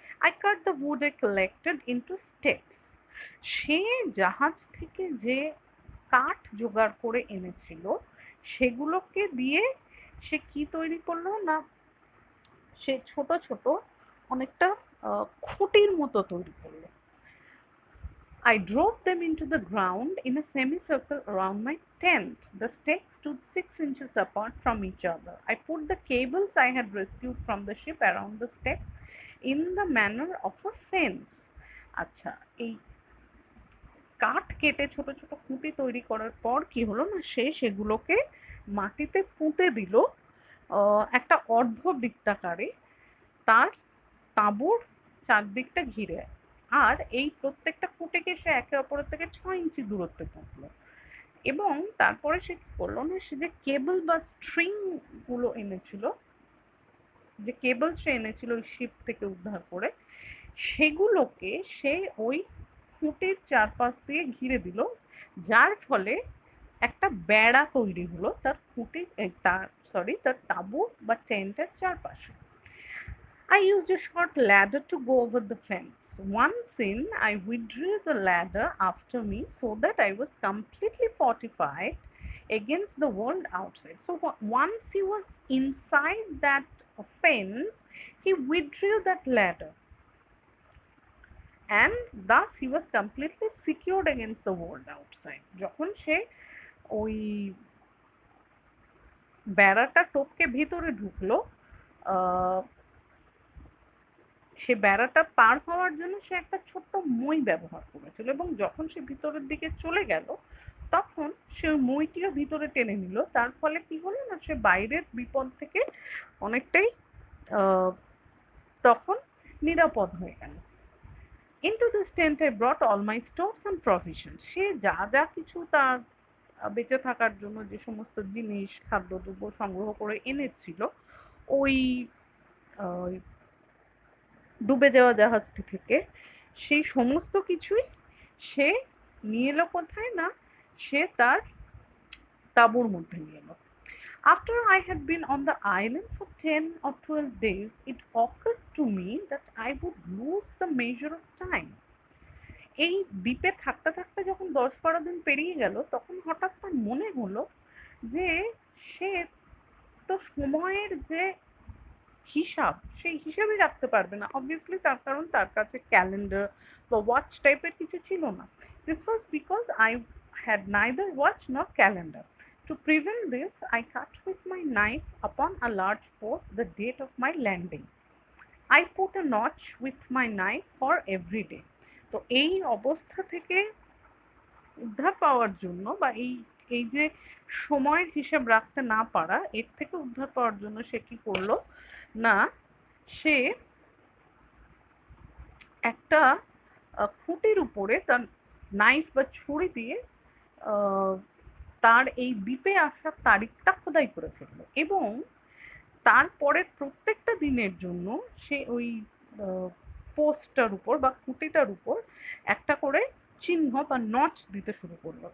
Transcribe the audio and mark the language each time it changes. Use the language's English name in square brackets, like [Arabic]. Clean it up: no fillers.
[English] I cut the wood I collected into sticks. [Bangla] সে জাহাজ থেকে যে কাঠ জোগাড় করে এনেছিল সেগুলোকে দিয়ে সে কি তৈরি করলো না, সে ছোট ছোট অনেকটা খুঁটির মতো তৈরি করলো। [English] I drove them into the ground in a semicircle around my tent. The stakes stood 6 inches apart from each other. I put the cables I had rescued from the ship around the stakes in the manner of a fence. [Bangla] আচ্ছা, এই কাঠ কেটে ছোট ছোট খুঁটি তৈরি করার পর কি হলো না, সে সেগুলোকে মাটিতে পুঁতে দিল একটা অর্ধবৃত্তাকারে, তার তাঁবুর চারদিকটা ঘিরে। আর এই প্রত্যেকটা খুঁটিকে সে একে অপরের থেকে 6 ইঞ্চি দূরত্বে পুঁতলো। এবং তারপরে সে কি করলো না, সে যে কেবল বা স্ট্রিং গুলো এনেছিল, যে কেবল সে এনেছিল ওই শিপ থেকে উদ্ধার করে, সেগুলোকে সে ওই খুঁটির চারপাশ দিয়ে ঘিরে দিল, যার ফলে একটা বেড়া তৈরি হলো তার খুঁটির তার তাঁবু বা টেন্টের চারপাশে। [English] I used a short ladder to go over the fence. Once in, I withdrew the ladder after me so that I was completely fortified against the world outside. So once he was inside that fence, he withdrew that ladder, and thus he was completely secured against the world outside. [Bangla] যখন সে ওই বেড়াটা টপকে ভিতরে ঢুকলো, সে বেড়াটা পার হওয়ার জন্য সে একটা ছোট্ট মই ব্যবহার করেছিল, এবং যখন সে ভিতরের দিকে চলে গেল তখন সে মইটিও ভিতরে টেনে নিল। তার ফলে কি হলো না, সে বাইরের বিপদ থেকে অনেকটাই তখন নিরাপদ হয়ে গেল। [English] Into this tent I brought all my stores and provisions. [Bangla] সে যা যা কিছু তার বেঁচে থাকার জন্য যে সমস্ত জিনিস খাদ্যদ্রব্য সংগ্রহ করে এনেছিল ওই ডুবে যাওয়া জাহাজটি থেকে, সেই সমস্ত কিছুই সে নিয়ে এলো কোথায় না, সে তার তাঁবুর মধ্যে নিয়ে এলো। [English] After I had been on the island for 10 or 12 days, it occurred to me that I would lose the measure of time. [Bangla] এই দ্বীপে থাকতে থাকতে যখন 10-12 দিন পেরিয়ে গেল, তখন হঠাৎ তার মনে হলো যে সে তো সময়ের যে হিসাব, সেই হিসাবই রাখতে পারবে না। অবভিয়াসলি তার কারণ তার কাছে ক্যালেন্ডার বা ওয়াচ টাইপের কিছু ছিল না। [English] This was because I had neither watch nor calendar. To prevent this, I cut with my knife upon a large post the date of my landing. I put a notch with my knife for every day. [Bangla] তো এই অবস্থা থেকে উদ্ধার পাওয়ার জন্য বা এই এই যে সময়ের হিসাব রাখতে না পারা, এর থেকে উদ্ধার পাওয়ার জন্য সে কি করলো না, সে একটা খুঁটির উপরে তার নাইফ বা ছুরি দিয়ে তার এই দ্বীপে আসার তারিখটা খোদাই করে ফেললো এবং তারপরের প্রত্যেকটা দিনের জন্য সে ওই পোস্টটার উপর বা খুঁটিটার উপর একটা করে চিহ্ন বা নচ দিতে শুরু করলো।